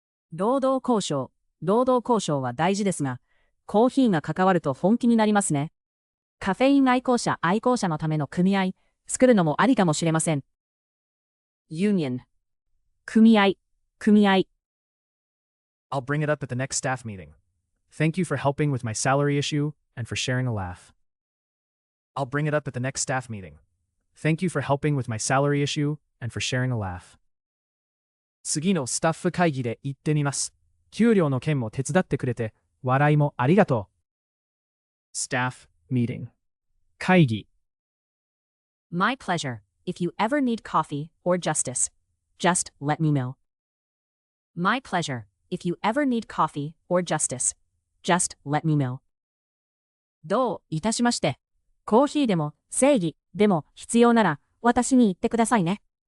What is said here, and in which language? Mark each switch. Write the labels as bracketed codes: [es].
[ja] 労働交渉は大事ですが、コーヒーが関わると本気になりますね。カフェイン愛好者のための組合、作るのもありかもしれません。 Union 組合 [en] I'll bring it up at the next staff meeting. Thank you for helping with my salary issue and for sharing a laugh. I'll bring it up at the next staff meeting. Thank you for helping with my salary issue and for sharing a laugh. [ja] 次のスタッフ会議で言ってみます。給料の件も手伝ってくれて、笑いもありがとう。 Staff meeting. 会議。 [en] My pleasure. If you ever need coffee or justice, just let me know. My pleasure. If you ever need coffee or justice, just let me know. [ja] どういたしまして。コーヒーでも正義でも必要なら私に言ってくださいね。